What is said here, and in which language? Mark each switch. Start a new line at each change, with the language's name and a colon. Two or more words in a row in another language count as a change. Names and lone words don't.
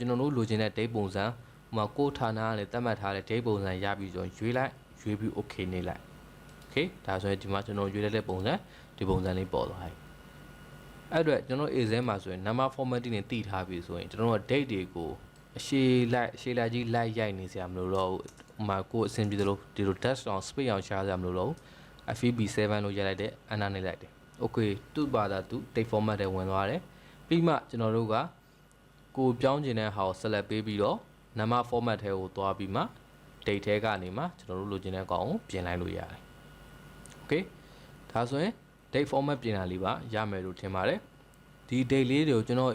Burmese: ကျွန်တော်တို့လိုချင်တဲ့ date ပုံစံဟိုမှာကိုဌာနနဲ့သတ်မှတ်ထားတဲ့ date ပုံစံရပြီဆိုရင်ရွေးလိုက်ရွေးပြီး okay နေလိုက် okay ဒါဆိုရင်ဒီမှာကျွန်တော်ရွေးတဲ့ပုံစံဒီပုံစံလေးပေါ်သွားပြီအဲ့တော့ကျွန်တော် AZ မှာဆိုရင်
English: number formatting
Burmese: နဲ့တည်ထားပြီဆိုရင်ကျွန်တော်တို့ date တွေကိုအရှ ည်လိုက်ကြီးလိုက်ရိုက်နေစရာမလိုတော့ဘူးဟိုမှာကိုအဆင်ပြေသလိုဒီလို
English: dash down space
Burmese: အောင်ရှားစရာမလိုတော့ဘူး FEB7 လို့ရိုက်လိုက်တယ် enter နေလိုက်တယ် okay သူ့ဘာသာသူ
English: date format
Burmese: တွေဝင်သွားတယ်ပြီးမှကျွန်တော်တို့က ကိုပြောင်းကျင်တဲ့ဟာကို select ပေးပြီးတော့
English: number format
Burmese: ထဲကိုသွားပြီးမှ date ထဲကနေမှကျွန်တော်တို့လိုချင်တဲ့ကောင်ကိုပြင်လိုက်လို့ရတယ် okay ဒါဆိုရင်
English: date format
Burmese: ပြင်တာလေးပါရမယ်လို့ထင်ပါတယ်ဒီ date လေးတွေကိုကျွန်တော်